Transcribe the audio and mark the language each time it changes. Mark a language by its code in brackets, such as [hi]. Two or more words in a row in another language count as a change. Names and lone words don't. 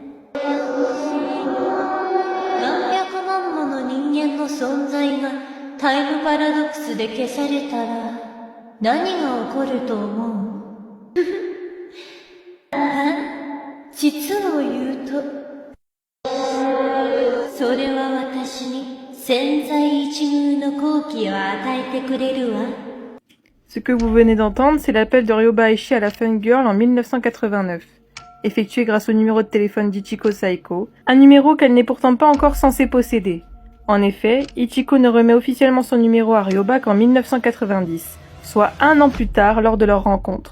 [ja] 何百万もの人間の存在がタイムパラドックスで消されたら何が起こると思う？実を言うと、それは私に千載一遇の好機を与えてくれるわ。 [fr] Ce que vous venez d'entendre, c'est l'appel de Ryoba Aishi à la Fun Girl en 1989, effectué grâce au numéro de téléphone d'Ichiko Saeko, un numéro qu'elle n'est pourtant pas encore censée posséder. En effet, Ichiko ne remet officiellement son numéro à Ryoba qu'en 1990, soit un an plus tard lors de leur rencontre.